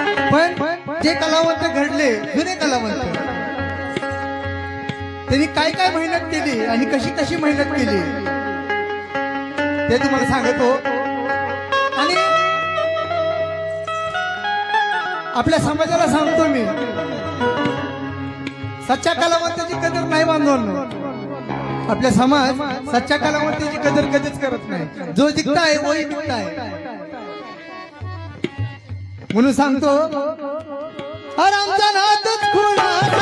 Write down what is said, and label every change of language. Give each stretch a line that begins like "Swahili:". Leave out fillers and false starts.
Marathi: पण जे कलावंत घडले, जुने कलावंत, त्यांनी काय काय मेहनत केली आणि कशी कशी मेहनत केली ते तुम्हाला सांगतो। आणि आपल्या समाजाला सांगतो मी, सच्च्या कलावंताची कदर नाही बांधवांनो। आपला समाज सच्च्या कलावंताची कदर कधीच करत नाही।
Hindi: जो दिखता है वही दिखता है,
Marathi: म्हणून सांगतो। अरे आमचा नादच खुळा